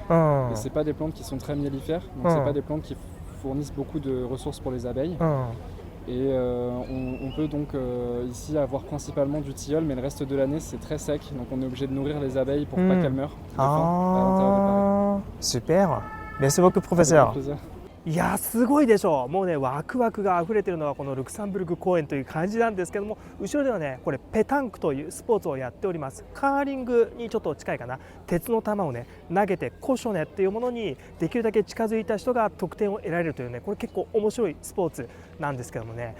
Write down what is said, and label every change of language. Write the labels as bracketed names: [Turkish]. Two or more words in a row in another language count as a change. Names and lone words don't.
[French] Et c'est pas des plantes qui sont très mellifères. Donc c'est pas des plantes qui fournissent beaucoup de ressources pour les abeilles. Et on peut donc ici avoir principalement du tilleul, mais le reste de l'année c'est très sec. Donc on est obligé de nourrir les abeilles pour pas qu'elles meurent de faim à l'intérieur de Paris. Super. Merci beaucoup, professeur. [Japanese] いやすごいでしょう。もうねワクワクが溢れてるのはこのルクサンブルク公園という感じなんですけども、後ろではねこれペタンクというスポーツをやっております。カーリングにちょっと近いかな。鉄の球をね投げてコショネっていうものにできるだけ近づいた人が得点を得られるというね、これ結構面白いスポーツなんですけどもね。